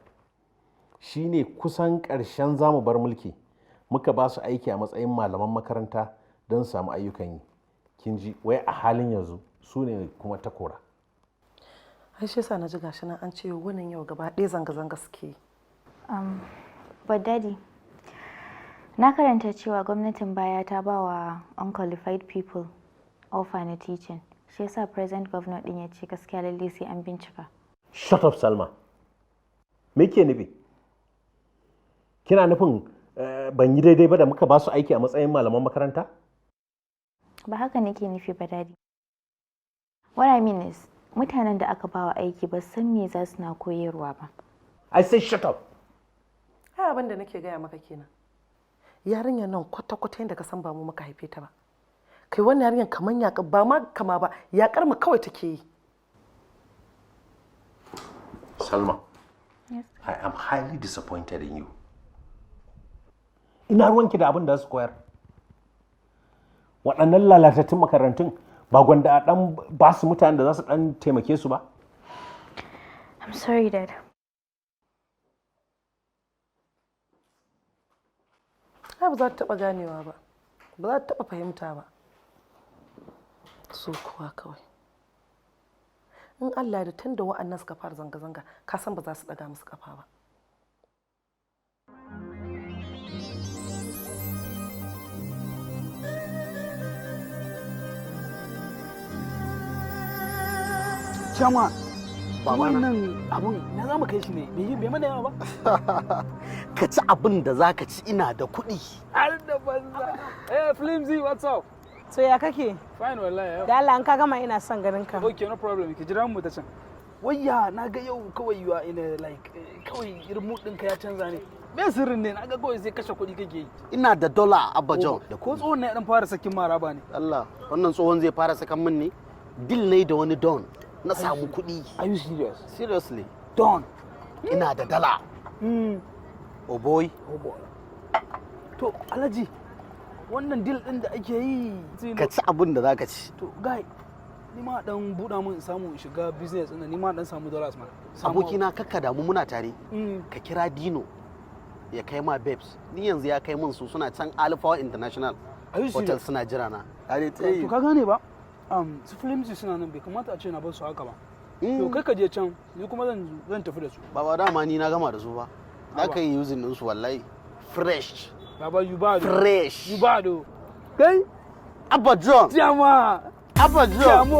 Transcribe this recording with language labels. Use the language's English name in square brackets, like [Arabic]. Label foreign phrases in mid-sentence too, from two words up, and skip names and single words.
[Hausa] Shi ne kusan ƙarshen zamu bar mulki muka ba su aiki a matsayin malaman makaranta don samu ayyukan yi. Kin ji wai a halin yanzu su ne kuma ta kora. Ai shi yasa na ji gashi nan an ce wannan yau gaba ɗaya zanga-zanga suke. [English] But daddy, [Hausa] na karanta cewa gwamnatin baya ta ba wa [English] unqualified people [Hausa] offer na teaching. Shi yasa [English] present governor [Hausa] din ya ce gaskiya lalle sai an bincika. [English] Shut up [Hausa] Salma. Me ke nufi? Kina nufin ban yi daidai ba da muka ba su aiki a matsayin malaman makaranta? Ba haka nake nufi ba daddy. [English] What I mean is, [Hausa] mutanen da aka ba wa aiki ba san me za su na koyarwa ba. [English] I say shut up. [Hausa] Ai abin da nake gaya maka kenan. Yarinyar nan kwata-kwata yadda ka san ba mu muka haife ta ba. Kai wannan yarinyar kaman yaƙar ba ma kama ba, yaƙar mu kawai take yi. Salma, yes. [English] I am highly disappointed in you. [Hausa] Ina ruwanki da abin da su koyar. Waɗannan lalatattun makarantun ba gwanda a ɗan ba su mutanen da za su ɗan taimake su ba? [English] I'm sorry, Dad. [Hausa] Ai ba za ta taɓa ganewa ba, ba za ta taɓa fahimta ba. So kuwa kawai. In Allah da tun da wa'annan suka fara zanga-zanga, ka san ba za su ɗaga musu ƙafa ba. Chama, wannan abun na za mu kai shi ne, bai mana yawa ba? Ka ci abin da za ka ci ina da kuɗi. Har da banza. [English] Hey, Flimsy, what's up? [Hausa] So ya kake? Fine wallahi. Da Allah an ka gama ina son ganin ka. [English] Okay, no problem. [Hausa] Ki jira mu ta can. Wayya, na ga yau kawai [English] you are in a like [Hausa] kawai irin mood ɗinka ya canza ne. Me sirrin ne? Na ga kawai sai kashe kuɗi kake yi. Ina da dola a Abidjan. Da ko tsohon ne dan fara sakin maraba ne. Allah, wannan tsohon zai fara sakan min ne? Deal ne da wani don. Na samu kuɗi. [English] Are you serious? Seriously. Don. [Hausa] Ina da dala. [English] Oh boy. Oh boy. [Hausa] To, Alhaji, wannan deal din da ake yi ka ci abin da zaka ci. to guy ni ma dan buɗa mun samu in shiga business ɗin ni ma dan samu dollars ma. Abokina kakka damu muna tare. Ka kira Dino ya kai ma babes. Ni yanzu ya kai mun su suna can Alpha International Hotel suna jira na. To ka gane ba? Su Flimsy suna nan bai kamata a ce na bar su haka ba. To kai ka je can ni kuma zan tafi da su. Baba dama ni na gama da su ba. Za ka yi using din su wallahi. Fresh. [English] Baba you bad. Fresh. You bad. Kai? Abba John. Jama. Abba John. Jamo.